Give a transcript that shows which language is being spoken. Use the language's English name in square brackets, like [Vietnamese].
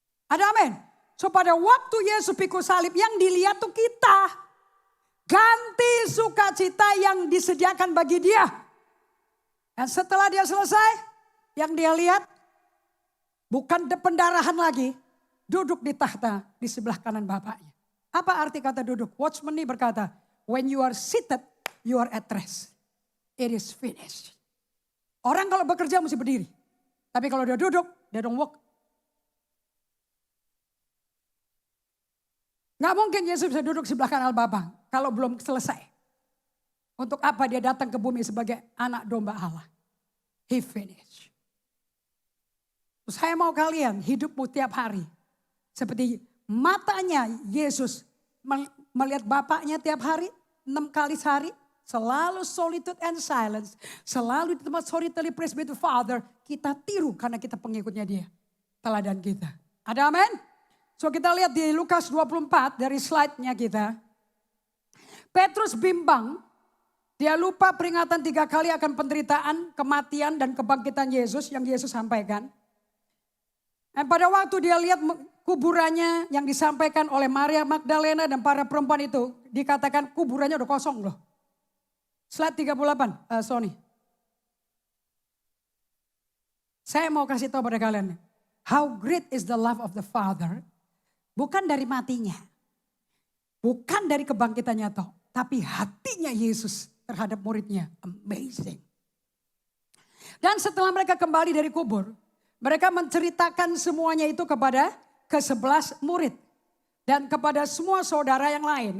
[Indonesian] Ada amin? So pada waktu Yesus pikul salib yang dilihat tuh kita. Ganti sukacita yang disediakan bagi dia. Dan setelah dia selesai, yang dia lihat bukan pendarahan lagi. Duduk di tahta di sebelah kanan bapaknya. Apa arti kata duduk? [English] Watchman Nee [Indonesian] berkata, [English] when you are seated, you are at rest. It is finished. [Indonesian] Orang kalau bekerja mesti berdiri. Tapi kalau dia duduk, dia [English] don't walk. [Indonesian] Gak mungkin Yesus bisa duduk sebelah kanan Bapa kalau belum selesai. Untuk apa dia datang ke bumi sebagai anak domba Allah? [English] He finished. [Indonesian] Saya mau kalian hidupmu tiap hari. Seperti matanya Yesus melihat Bapaknya tiap hari, 6 kali sehari. [English] Selalu solitude and silence. [Indonesian] Selalu di tempat [English] solitary praise be to Father. [Indonesian] Kita tiru karena kita pengikutnya dia. Teladan kita. Ada amin? So kita lihat di Lukas 24 dari slide-nya kita. Petrus bimbang. Dia lupa peringatan 3 kali akan penderitaan, kematian dan kebangkitan Yesus yang Yesus sampaikan. Dan pada waktu dia lihat kuburannya yang disampaikan oleh Maria Magdalena dan para perempuan itu. Dikatakan kuburannya udah kosong loh. Slide 38, Sony. Saya mau kasih tahu pada kalian. [English] How great is the love of the Father. [Indonesian] Bukan dari matinya. Bukan dari kebangkitannya toh. Tapi hatinya Yesus terhadap muridnya. Amazing. Dan setelah mereka kembali dari kubur. Mereka menceritakan semuanya itu kepada ke-11 murid. Dan kepada semua saudara yang lain.